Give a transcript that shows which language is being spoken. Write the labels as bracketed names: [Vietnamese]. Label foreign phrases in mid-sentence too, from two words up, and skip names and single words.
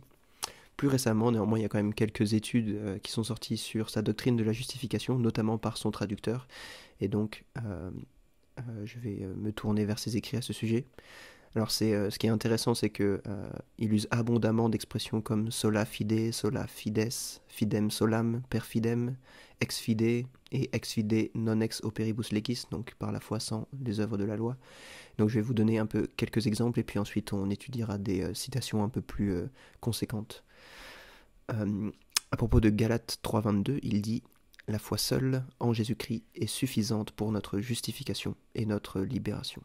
[French] Plus récemment, néanmoins, il y a quand même quelques études qui sont sorties sur sa doctrine de la justification, notamment par son traducteur, et donc je vais me tourner vers ses écrits à ce sujet. Alors ce qui est intéressant, c'est qu'il use abondamment d'expressions comme [Latin] sola fide, sola fides, fidem solam, per fidem, ex fide [French] et [Latin] ex fide non ex operibus legis, [French] donc par la foi sans les œuvres de la loi. Donc je vais vous donner un peu quelques exemples et puis ensuite on étudiera des citations un peu plus conséquentes. À propos de Galates 3.22, il dit « La foi seule en Jésus-Christ est suffisante pour notre justification et notre libération ».